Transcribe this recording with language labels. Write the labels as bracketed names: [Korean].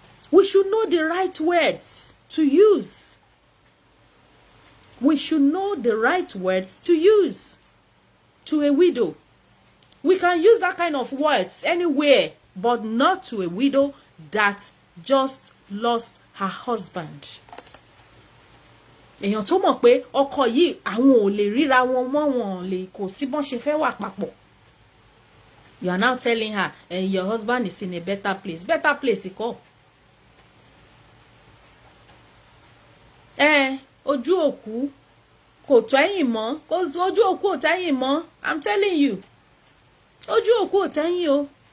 [English] We should know the right words to use. We should know the right words to use to a widow. We can use that kind of words anywhere, but not to a widow that just lost her husband. [Yoruba] Èèyàn tó mọ̀ pé ọkọ yìí àwọn ò lè ríra wọn mọ́, wọn lè kò sí bọ́n ṣe fẹ́ wà papọ̀. [English] You are now telling her, your husband is in a better place. Better place kọ́. [Yoruba] Ojú òkú kò tẹ́yìn mọ́. Ojú òkú ò tẹ́yìn mọ́. [English] I'm telling you. [Yoruba] Ojú òkú ò tẹ́yìn o.